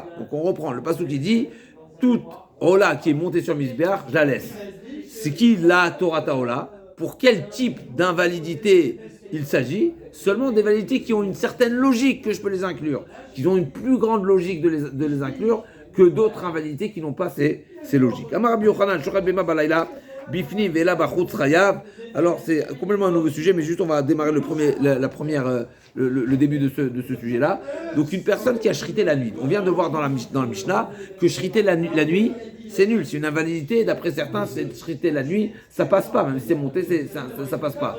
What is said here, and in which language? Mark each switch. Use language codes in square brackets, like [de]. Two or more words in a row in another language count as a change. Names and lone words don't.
[fr] Donc on reprend le passage qui dit toute Ola qui est montée sur Misbeach, je la laisse. C'est qui la [he] תורת עולה? [fr] Pour quel type d'invalidité il s'agit? Seulement des validités qui ont une certaine logique que je peux les inclure, qui ont une plus grande logique de les inclure que d'autres invalidités qui n'ont pas ces logiques. [he] אמר רבי יוחנן, שחט בבמה בלילה, בפנים ולא בחוץ חייב. [fr] Alors c'est complètement un nouveau sujet, mais juste on va démarrer le début de ce sujet-là. Donc une personne qui a shrité la nuit. On vient de voir dans la Mishnah que shriter la nuit, c'est nul. C'est une invalidité. D'après certains, c'est shriter la nuit, ça passe pas. Même si c'est monté, ça passe pas.